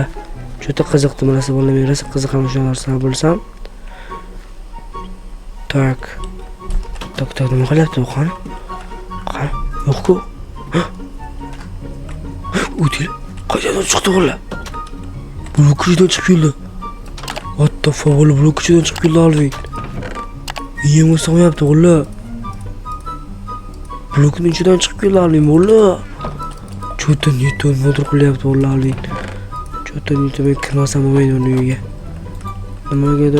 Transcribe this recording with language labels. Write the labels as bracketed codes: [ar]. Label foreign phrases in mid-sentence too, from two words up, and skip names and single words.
[uz] Juda qiziqdi narsa bola. Men rosa qiziqam o'sha narsani bilsam. Tak, nima qilyapti bu qani? Yo'q-ku. O'til. Qayerdan chiqdi bola? Blokchidan chiqib keldi. [en] What the fuck, [uz] bola blokchidan chiqib keldi Alvin. Yem o'smayapti bola. Blokning ichidan chiqib keldi Alvin bola. Cho'tdan yetdi motor qilyapti bola Alvin. Cho'tdan yetdi, men kirmasam bo'lmaydi uni uyiga. Nimagadir.